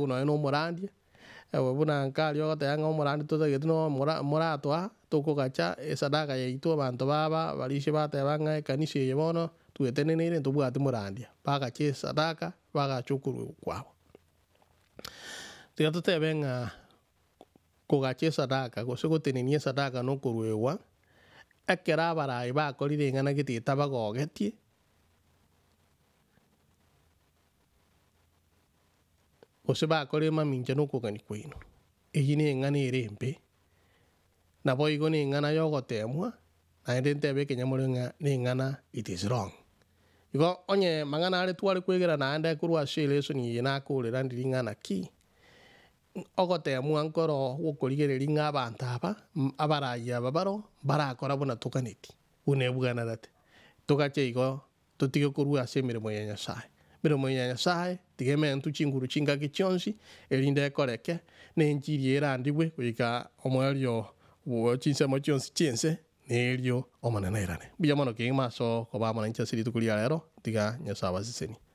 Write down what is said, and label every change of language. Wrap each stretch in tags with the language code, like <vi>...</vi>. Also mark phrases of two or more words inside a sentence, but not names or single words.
<guz>nonya na omorandia buna nkari ogoteba ng'a omorandi tutagete no moratwa tokogacha esadaka yaitu abantu baba barishe bateba ng'a ekanisa eye bono tweteneneire ntobwate morandia bagacha esadaka bagacha okorwa kwabo tiga totebe ng'a kogacha esadaka gose gotenenia esadaka nokorwewa ekero abarai bakorire eng'ana geteta bagogetie gose bakora emamincha nokogani kwaino eyio na eng'ana ere embe nabo igo na eng'ana ya ogotemwa naende ntebe ekenyamore ng'a na eng'ana it</guz> <en>is wrong</en> <guz>igo onye mang'ana are tware kwegera naende korwa ase elesoni eye nakorera ndiri ng'ana ki ogotemwa nkoro gokorigereria ng'a abanto aba abarai aba baro barakora buna tokaneti buna ebwenerete togache igo totige korwa ase emirimo ya Nyasaye emirimo ya Nyasaye tigeme ntu chinguru chingaki chionsi erinde ekoreke na enchiri erandigwe goika omoerio chinsemo chionsi chiense nerio omonenerane buya mono kegima aso koba monancha siri tukuria rero tiga Nyasaye abaseseni</guz>